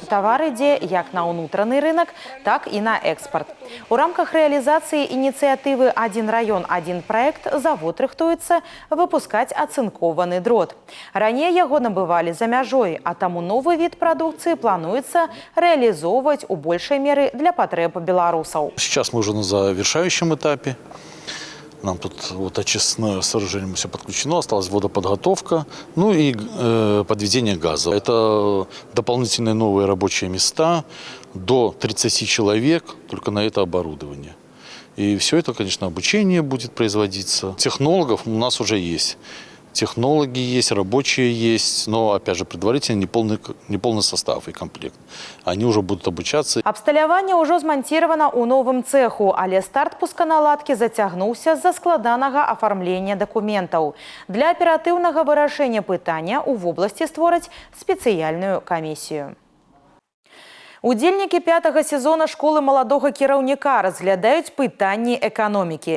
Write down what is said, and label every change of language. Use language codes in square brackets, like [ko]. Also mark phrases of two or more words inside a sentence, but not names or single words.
[be] Тавар ідзе як на ўнутраны рынок, так і на экспарт. У рамках рэалізацыі ініцыятывы «Адзін раён, адзін праект» завод рыхтуецца выпускаць ацынкованы дрот. Раней яго набывалі за мяжой, а таму новы від прадукцыі плануется [ru] реализовывать у большей меры для потреб белорусов. Сейчас мы уже на завершающем этапе. Нам тут вот очистное сооружение все подключено, осталась водоподготовка, ну и подведение газа. Это дополнительные новые рабочие места, до 30 человек только на это оборудование. И все это, конечно, обучение будет производиться. Технологов у нас уже есть. Технологи есть, рабочие есть, но, опять же, предварительно неполный состав и комплект. Они уже будут обучаться. [be] Абсталяванне ўжо змонтировано у новым цеху, але старт пусканаладкі зацягнуўся з-за складанага афармлення документаў. Для аператыўнага вырашэння пытання ў вобласці створаць спецыяльную камісію. Удзельнікі 5-го сезона школы маладога кіраўніка разглядаюць пытанні эканомікі.